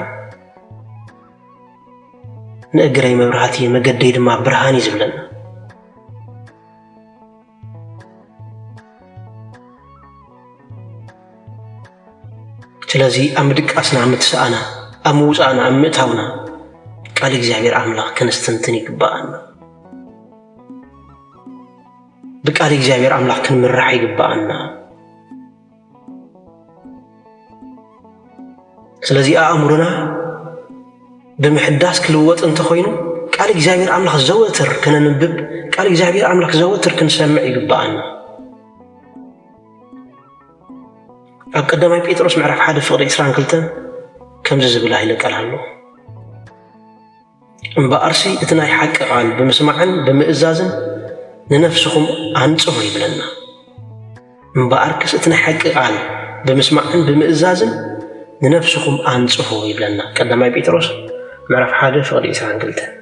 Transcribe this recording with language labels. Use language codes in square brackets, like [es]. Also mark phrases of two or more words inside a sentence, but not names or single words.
[ti] ንእግረይ መብራህቲ መገደይ ድማ ብርሃን እዩ ዝብለና። ስለዚ ኣብ ምድቃስና ምትስኣና ኣብ ምውፃእና ኣብ ምእታውና ቃል እግዚአብሔር አምላክ ክንስትንትን ይግባአና። ብቃል እግዚአብሔር አምላክ ክንምራሕ ይግባአና። ስለዚ ኣእምሮና ብምሕዳስ ክልወጥ እንተኾይኑ ቃል እግዚአብሔር አምላክ ዘወትር ክነንብብ፣ ቃል እግዚአብሔር አምላክ ዘወትር ክንሰምዕ ይግባአና። ኣብ ቀዳማይ ጴጥሮስ ምዕራፍ 1:22 ከምዚ ዝብል ይለቀል ኣሎ። እምበኣርሲ እቲ ናይ ሓቂ ቃል ብምስማዕን ብምእዛዝን ንነፍስኹም አንጽሑ ይብለና። እምበኣርክስ እቲ ናይ ሓቂ ቃል ብምስማዕን ብምእዛዝን ንነፍስኹም አንጽሑ ይብለና። ቀዳማይ ጴጥሮስ ምዕራፍ 1:22